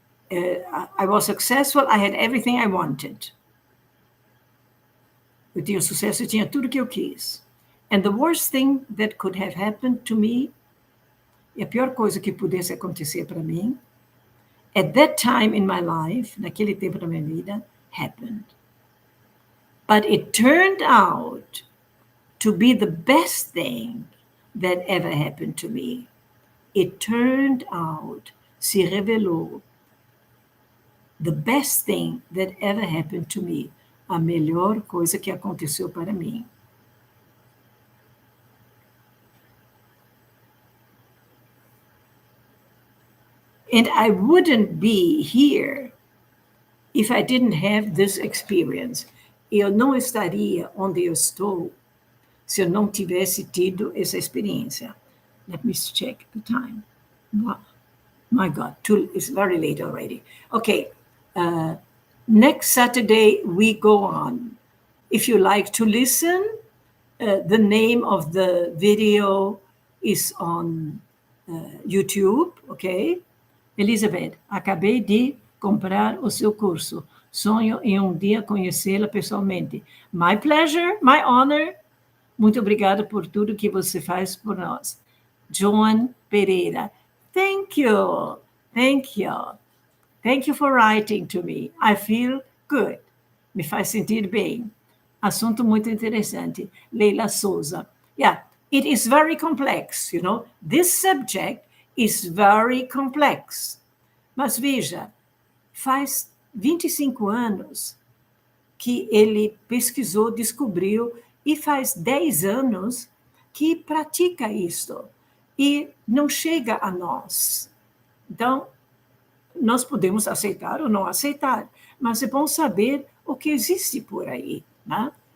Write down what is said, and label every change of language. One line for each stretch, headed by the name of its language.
English: I was successful, I had everything I wanted.
Portuguese: Eu tinha sucesso, eu tinha tudo que eu quis.
English: And the worst thing that could have happened to me,
Portuguese: e a pior coisa que pudesse acontecer para mim,
English: at that time in my life,
Portuguese: naquele tempo da minha vida,
English: happened. But it turned out to be the best thing that ever happened to me. It turned out,
Portuguese: se revelou,
English: the best thing that ever happened to me.
Portuguese: A melhor coisa que aconteceu para mim.
English: And I wouldn't be here if I didn't have this experience.
Portuguese: Eu não estaria onde eu estou se eu não tivesse tido essa experiência.
English: Let me check the time. Wow. My God, it's very late already. Okay, next Saturday we go on. If you like to listen, the name of the video is on YouTube, okay?
Portuguese: Elisabeth, acabei de comprar o seu curso. Sonho em um dia conhecê-la pessoalmente.
English: My pleasure, my honor.
Portuguese: Muito obrigada por tudo que você faz por nós.
English: Joan Pereira. Thank you. Thank you. Thank you for writing to me. I feel good.
Portuguese: Me faz sentir bem. Assunto muito interessante. Leila Souza.
English: Yeah, it is very complex, you know. This subject is very complex.
Portuguese: Mas veja, faz 25 anos que ele pesquisou, descobriu, e faz 10 anos que pratica isto. E não chega a nós. Então, nós podemos aceitar ou não aceitar, mas é bom saber o que existe por aí, né?